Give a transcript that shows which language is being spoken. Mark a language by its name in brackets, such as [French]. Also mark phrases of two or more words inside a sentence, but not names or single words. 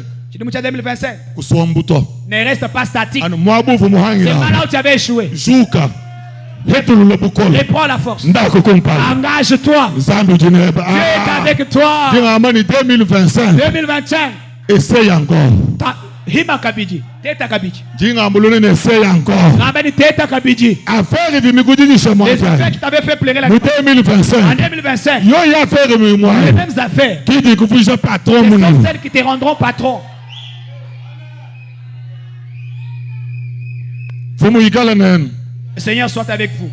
[French] 2025. Ne reste pas statique. C'est là où tu avais échoué. Reprends la force. Engage-toi. Dieu est avec toi. 2025. Essaye encore. [Luba-Lulua] Hima kabiji. Teta kabiji. [French] Essaye encore. Affaire les affaires qui t'avaient fait pleurer la 2025. En 2025. Les mêmes affaires. Qui dit que vous êtes patron. Ce sont celles qui te rendront patron. Le Seigneur soit avec vous.